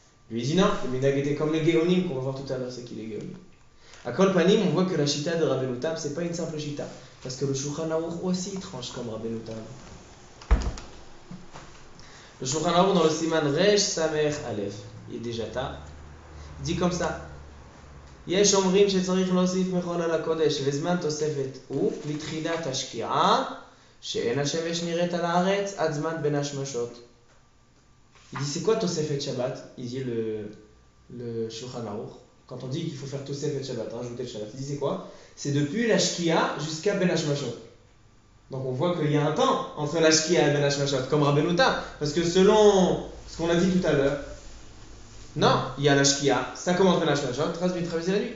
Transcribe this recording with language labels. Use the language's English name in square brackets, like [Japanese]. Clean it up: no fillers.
[French] Lui, il dit non, le minhag était comme les Géonim, qu'on va voir tout à l'heure, c'est qui les Géonim. À Kol Panim, on voit que la chita de Rabbeinu Tam, c'est pas une simple chita. Parce que le Shulchan Aruch aussi tranche comme Rabbeinu Tam. Le Shulchan Aruch dans le Siman Resh Samer Aleph, il est déjà tard, il dit comme ça. [Hebrew] יש אומרים שצריך להוסיף מחול על הקודש וזמן תוספת הוא מתחילת השקיעה שאין השמש נראית על הארץ עד זמן בין השמשות. [French] Il dit c'est quoi Tosefet Shabbat? Il dit le Shulchan Aruch. Quand on dit qu'il faut faire Tosefet Shabbat, rajouter le Shabbat, il dit c'est quoi? C'est depuis la Shkia jusqu'à Ben Hashmashot. Donc on voit qu'il y a un temps entre la Shkia et Ben Hashmashot, comme Rabbeinu Tam. Parce que selon ce qu'on a dit tout à l'heure, non, il y a la Shkia, ça commence Ben Hashmashot, traverser la nuit.